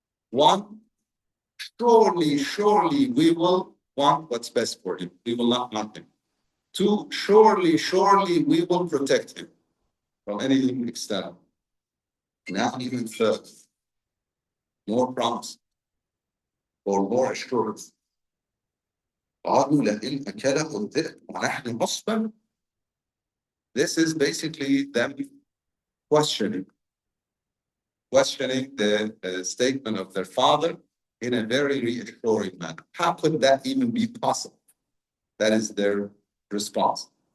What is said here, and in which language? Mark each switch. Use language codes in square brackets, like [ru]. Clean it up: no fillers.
[en] One, surely we will want what's best for him. We will not harm him. Two, surely we will protect him from anything external. Now even further, more promise or more assurance. [ar] قالوا لئن أكله الذئب ونحن عصبة. [en] This is basically them questioning the statement of their father in a very reassuring manner. How could that even be possible? That is their response.